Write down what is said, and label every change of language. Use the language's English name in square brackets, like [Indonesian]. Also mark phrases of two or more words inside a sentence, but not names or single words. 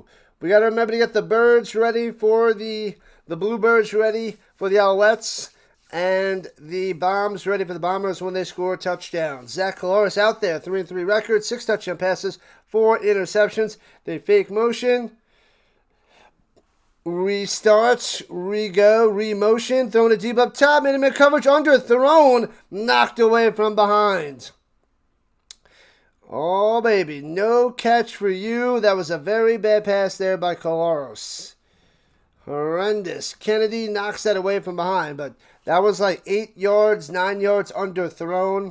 [English] We got to remember to get the birds ready for the Bluebirds ready for the Alouettes. And the Bombs ready for the Bombers when they score touchdowns. Zach Caloris out there, 3-3 record, 6 touchdown passes, 4 interceptions. They fake motion. Restarts, re-go, re-motion, throwing it deep up top, minute coverage, underthrown, knocked away from behind. Oh, baby, no catch for you. That was a very bad pass there by Colaros. Horrendous. Kennedy knocks that away from behind, but that was like 8 yards, 9 yards underthrown.